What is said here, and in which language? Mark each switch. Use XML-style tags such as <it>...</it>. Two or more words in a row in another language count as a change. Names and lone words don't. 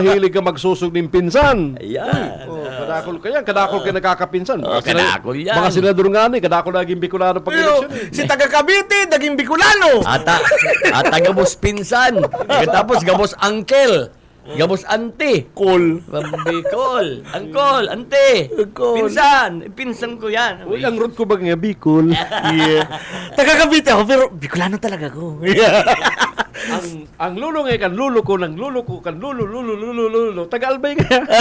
<tl>mahilig ka magsusog ng pinsan. Ayan.</tl> <bik>Kadakol ka yan. Kadakol ka nakakapinsan. Kadakol yan. Mga senador nga ni, kadakol naging Bicolano pag eleksyon eh. Si taga Cavite, naging Bicolano. Ata gabos pinsan. Tapos gabos uncle. Gabos ante.</bik> <en>Cool.</en> <bik>Bicol. Uncle, ante. Pinsan. Pinsan ko yan. Uy, ang root ko ba nga Bicol?</bik> <en>Yeah.</en> <tl>Taga Cavite ako, pero Bicolano talaga ako.</tl> <bik>ang lulo nga kan lulo ko ng lulo ko kan lulo taga-albay nga.</bik>